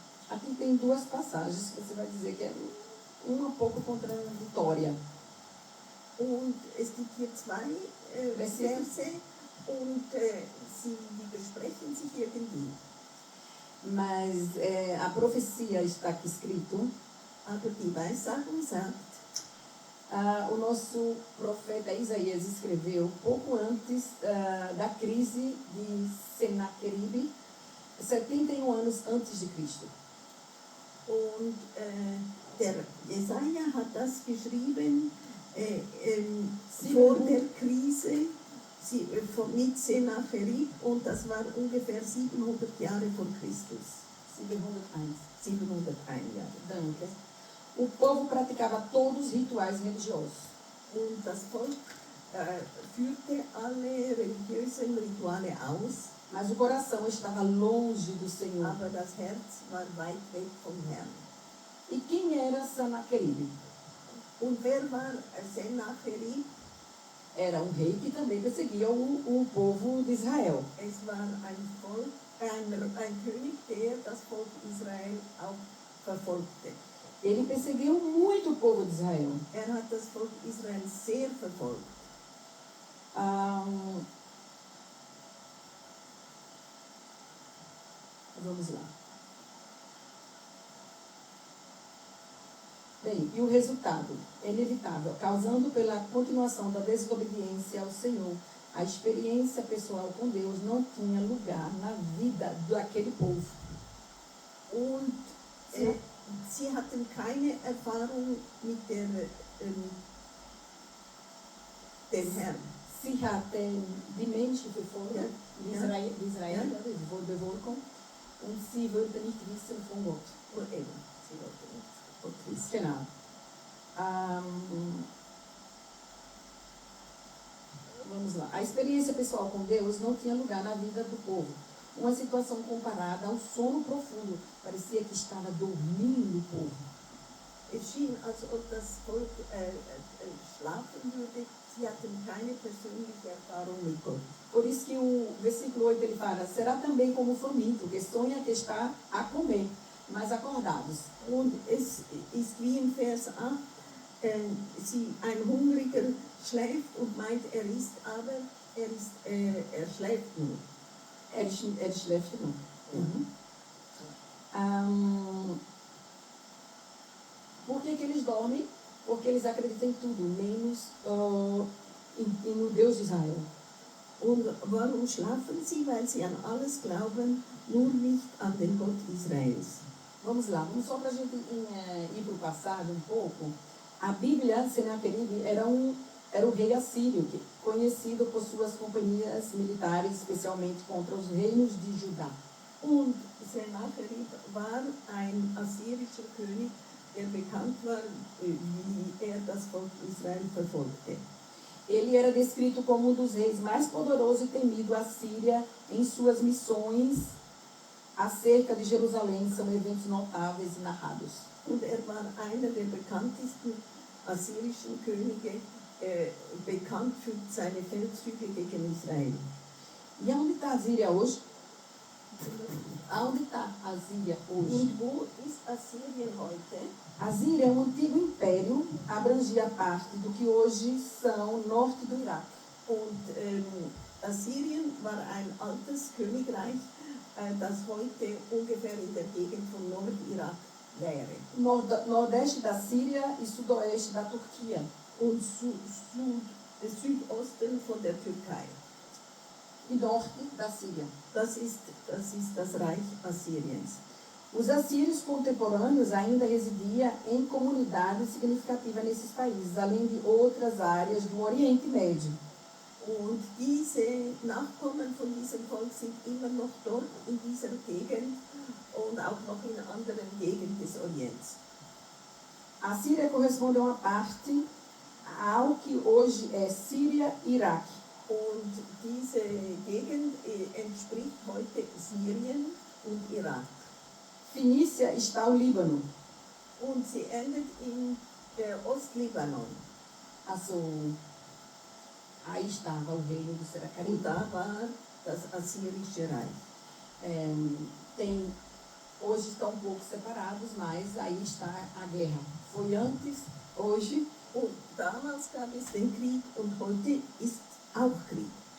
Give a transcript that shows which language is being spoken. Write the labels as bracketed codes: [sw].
[pt] Aqui tem duas passagens que você vai dizer que é uma pouco contraditória. [de] Und es gibt hier zwei Verse und sie widersprechen sich irgendwie. [pt] Mas a profecia está aqui escrito. [de] Aber die Weissagung sagt, [pt] o nosso profeta Isaías escreveu pouco antes da crise de Senaqueribe, 71 anos antes de Cristo. [de] und der Jesaja hat das geschrieben vor der Krise mit Sennacherib, und das war ungefähr 700 Jahre vor Christus. [pt] 701. [de] 701 Jahre. Danke. [pt] O povo praticava todos os rituais religiosos. [de] Und das Volk führte alle religiösen Rituale aus, [pt] Mas o coração estava longe do Senhor. [de] aber das Herz war weit weg vom Herrn. [pt] E quem era Senaqueribe? [de] Und wer war Sennacherib? [pt] Era um rei que também perseguia o povo de Israel. [de] Es war ein König, der das Volk Israel auch verfolgte. [pt] Ele perseguiu muito o povo de Israel. [de] Hat das Volk Israel sehr verfolgt. [pt] Vamos lá. Bem, e o resultado é inevitável, causando pela continuação da desobediência ao Senhor. A experiência pessoal com Deus não tinha lugar na vida daquele povo. [de] Und sie hatten keine Erfahrung mit dem Herrn. Sie hatten die Menschen verfolgt, die Israel bewogen, und sie wollten nicht wissen von Gott. Und eben, sie wollten nicht Gott wissen. Genau. [pt] Vamos lá. A experiência pessoal com Deus não tinha lugar na vida do povo. Uma situação comparada ao sono profundo. Parecia que estava dormindo o povo. [de] Es schien, als ob das Volk schlafen würde. Sie hatten keine persönliche Erfahrung mit Gott. [pt] Por isso que o versículo 8 ele fala, será também como o faminto, que sonha que está a comer, mas acordados. [de] Und es ist wie im Vers 8, ein Hungriger schläft und meint, er isst, aber er schläft nur. Er schläft [pt] não. Por que eles dormem? Porque eles acreditam em tudo, menos no Deus de Israel. [de] Und warum schlafen sie? Weil sie an alles glauben, nur nicht an den Gott Israels. [pt] Vamos lá, vamos só para a gente ir para o passado um pouco. A Bíblia, Senaqueribe, era o rei assírio, conhecido por suas companhias militares, especialmente contra os reinos de Judá. [de] Und Sennacherib war ein assyrischer König, bekannt war, wie das Volk Israel verfolgte. [pt] Ele era descrito como um dos reis mais poderosos e temido à Síria em suas missões acerca de Jerusalém. São eventos notáveis e narrados. [de] Und war einer der bekanntesten assyrischen Könige, bekannt für seine Feldzüge gegen Israel. [pt] E aonde está a Síria hoje? Aonde está a Síria hoje? [de] Und wo ist Assyrien heute? [pt] A Síria é um antigo império, abrangia parte do que hoje são norte do Iraque. [de] Und Assyrien war ein altes Königreich, das heute ungefähr in der Gegend von Nordirak wäre. [pt] Nordeste da Síria e sudoeste da Turquia. [de] Und Südosten von der Türkei. [pt] E norte da Síria. [de] Das ist das Reich Assyriens. [pt] Os assírios contemporâneos ainda residiam em comunidades significativas nesses países, além de outras áreas do Oriente Médio. [de] Und diese Nachkommen von diesem Volk sind immer noch dort in dieser Gegend und auch noch in anderen Gegenden des Orients. [pt] A Síria corresponde a uma parte ao que hoje é Síria e Iraque. [de] Und diese Gegend entspricht heute Syrien und Irak. [pt] Fenícia está o Líbano. [de] Und sie endet in Ostlibanon. Also, [pt] aí estava o reino do [de] Und [pt] Seracarib. [de] da war das Assyrische Reich. [pt] Hoje estão um pouco separados, mas aí está a guerra. Foi antes, hoje. [de] Und damals gab es den Krieg und heute ist auch Krieg.